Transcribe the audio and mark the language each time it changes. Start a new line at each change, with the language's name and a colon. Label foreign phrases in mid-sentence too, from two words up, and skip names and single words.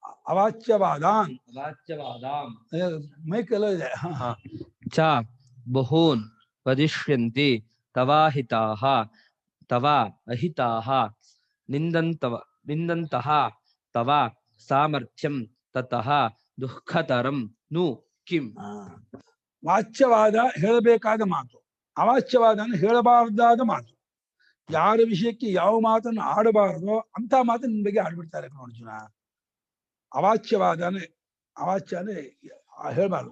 Sanskrit: ಅವಾಚ್ಯವಾದಾನ್ ಅವಾಚ್ಯವಾದಾಂ
Kannada: ಮೈಕೆಲ್ಲ ಇದೆ.
Sanskrit: ಚ ಬಹೂನ್ ವದಿಷ್ಯಂತಿ ತವಾಹಿತಾಃ ತವ ಅಹಿತಾಃ ನಿಂದಂತಹ ತವ ಸಾಮರ್ಥ್ಯಂ ತತಃ ದುಃಖತರಂ ನು ಕಿಂ.
Kannada: ವಾಚ್ಯವಾದ ಹೇಳಬೇಕಾದ ಮಾತು, ಅವಾಚ್ಯವಾದ ಹೇಳಬಾರದಾದ ಮಾತು. ಯಾರ ವಿಷಯಕ್ಕೆ ಯಾವ ಮಾತನ್ನು ಆಡಬಾರದೋ ಅಂತ ಮಾತನ್ನು ನಿನ್ ಬಗ್ಗೆ ಆಡ್ಬಿಡ್ತಾರೆ ಅರ್ಜುನ. ಅವಾಚ್ಯವಾದನೆ, ಅವಾಚ್ಯ ಅಂದ್ರೆ ಹೇಳ್ಬಾರ್ದು.